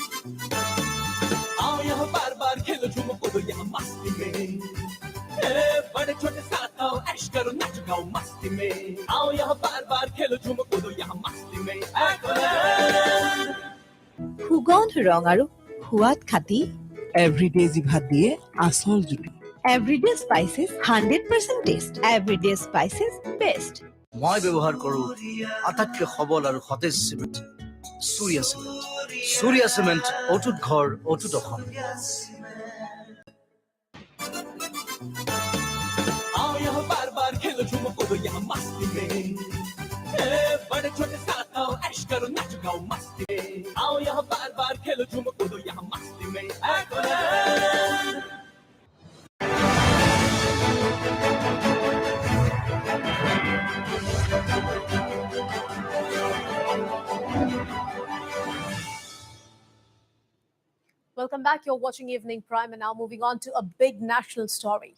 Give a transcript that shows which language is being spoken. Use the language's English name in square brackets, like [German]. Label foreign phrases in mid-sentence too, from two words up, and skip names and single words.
[Hindi] आओ यहाँ बार बार खेलो झूमो कूदो यहाँ मस्ती में, बड़े छोटे साथ आओ ऐश करो नाच गाओ मस्ती में। आओ यहाँ बार बार खेलो झूमो कूदो यहाँ मस्ती में। [Assamese] সুগন্ধ ৰং আৰু সোৱাদ খাতি এভৰিডে জিভাত দিয়ে আচল জুতি। এভৰিডে স্পাইচেছ 100% টেষ্ট। এভৰিডে স্পাইচেছ বেষ্ট। মই ব্যৱহাৰ কৰোঁ আটাইতকৈ সবল আৰু সতেজ চিমেণ্ট, সূৰ্যা চিমেণ্ট। সূৰ্যা চিমেণ্ট, অটুট ঘৰ, অটুট অসম। [Hindi] आओ यहाँ बार बार खेलो झूमो कूदो यहाँ मस्ती में, बड़े छोटे साथ आओ ऐश करो नाच गाओ मस्ती में। आओ यहाँ बार बार खेलो झूमो कूदो यहाँ मस्ती में। [English] Welcome back. You're watching Evening Prime, and now moving on to a big national story.